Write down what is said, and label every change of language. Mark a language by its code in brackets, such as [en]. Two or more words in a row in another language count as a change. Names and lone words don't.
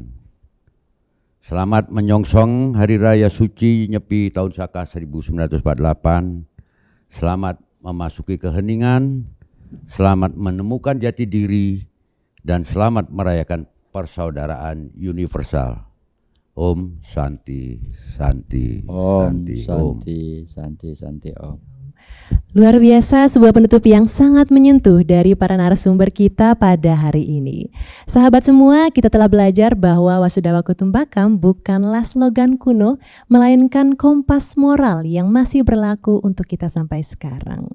[id] Selamat menyongsong Hari Raya Suci Nyepi tahun Saka 1948. Selamat memasuki keheningan, selamat menemukan jati diri, dan selamat merayakan persaudaraan universal. [sa] Om Santi, Santi, Om Santi, Santi, Santi, Santi, Om. [id] Luar biasa, sebuah penutup yang sangat menyentuh dari para narasumber kita pada hari ini. Sahabat semua, kita telah belajar bahwa [sa] Wasudawa Kutumbakam [id] bukanlah slogan kuno, melainkan kompas moral yang masih berlaku untuk kita sampai sekarang.